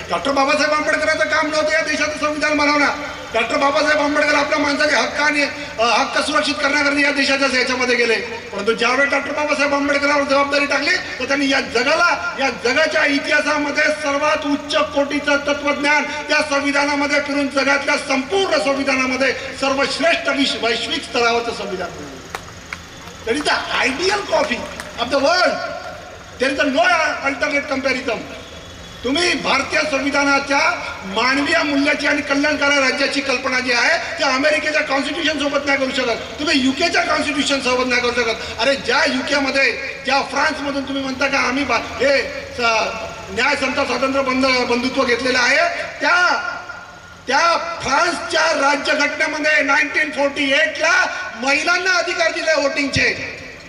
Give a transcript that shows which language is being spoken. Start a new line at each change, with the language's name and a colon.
Marathi: Doctor Babasaheb आंबेडकरांचं काम नव्हतं या देशाचं संविधान बनवणं. डॉक्टर बाबासाहेब आंबेडकर आपल्या माणसाचे हक्क सुरक्षित करण्याकरता या देशाच्या याच्यामध्ये गेले. परंतु ज्यावेळी डॉक्टर बाबासाहेब आंबेडकरांवर जबाबदारी टाकली तर त्यांनी या जगाच्या इतिहासामध्ये सर्वात उच्च कोटीचं तत्वज्ञान त्या संविधानामध्ये फिरून जगातल्या संपूर्ण संविधानामध्ये सर्वश्रेष्ठ वैश्विक स्तरावरचं संविधान बनवलं.
English: That is the ideal copy of the world. There is no alternate comparison.
Marathi: तुम्ही भारतीय संविधानाच्या मानवीय मूल्याची आणि कल्याणकारी राज्याची कल्पना जी आहे ते अमेरिकेच्या कॉन्स्टिट्यूशन सोबत नाही करू शकत. तुम्ही युकेच्या कॉन्स्टिट्यूशन सोबत नाही करू शकत. अरे ज्या युकेमध्ये ज्या फ्रान्समधून तुम्ही म्हणता का आम्ही हे न्याय समता स्वातंत्र्य बंधुत्व घेतलेलं आहे त्या फ्रान्सच्या राज्यघटनेमध्ये 1948ला महिलांना अधिकार दिले वोटिंगचे.